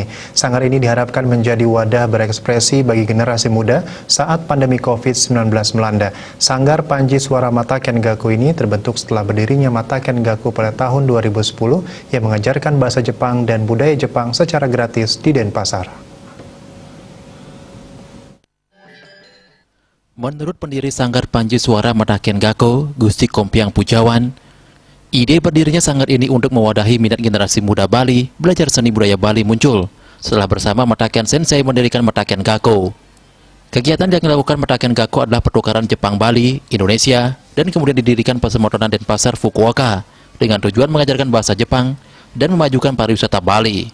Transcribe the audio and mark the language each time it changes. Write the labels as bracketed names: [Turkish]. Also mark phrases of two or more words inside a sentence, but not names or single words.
[Indonesian] Sanggar ini diharapkan menjadi wadah berekspresi bagi generasi muda saat pandemi COVID-19 melanda. Sanggar Panji Suara Mataken Gako ini terbentuk setelah berdirinya Mataken Gako pada tahun 2010 yang mengajarkan bahasa Jepang dan budaya Jepang secara gratis di Denpasar. Menurut pendiri Sanggar Panji Suara Mataken Gako, Gusti Kompiang Pujawan, ide berdirinya sanggar ini untuk mewadahi minat generasi muda Bali belajar seni budaya Bali muncul setelah bersama Mataken Sensei mendirikan Mataken Gako. Kegiatan yang dilakukan Mataken Gako adalah pertukaran Jepang Bali, Indonesia, dan kemudian didirikan Pasemotonan Denpasar Fukuoka dengan tujuan mengajarkan bahasa Jepang dan memajukan pariwisata Bali.